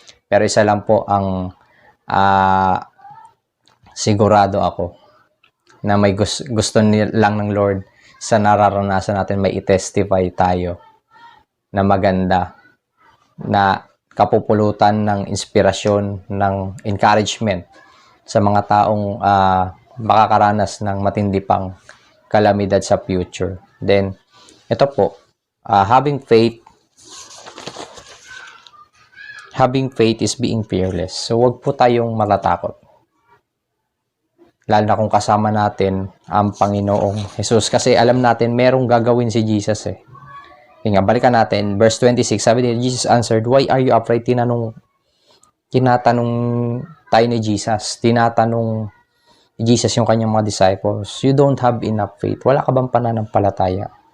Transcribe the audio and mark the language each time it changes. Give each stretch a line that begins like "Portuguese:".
Filipino: Pero isa lang po ang sigurado ako na may gusto lang ng Lord sa nararanasan natin, may i-testify tayo na maganda, na kapupulutan ng inspirasyon, ng encouragement sa mga taong makakaranas ng matindi pang kalamidad sa future.
English: Then,
Filipino: ito po,
English: having faith is being fearless.
Filipino: So, wag po tayong matatakot. Lalo na kung kasama natin ang Panginoong Jesus. Kasi alam natin, merong gagawin si Jesus eh. Nga, balikan natin,
English: verse 26,
Filipino: sabi niya,
English: Jesus answered, "Why are you afraid?"
Filipino: Tinatanong tayo ni Jesus. Tinatanong ni Jesus yung kanyang mga disciples,
English: "You don't have enough faith.
Filipino: Wala ka bang pananampalataya?"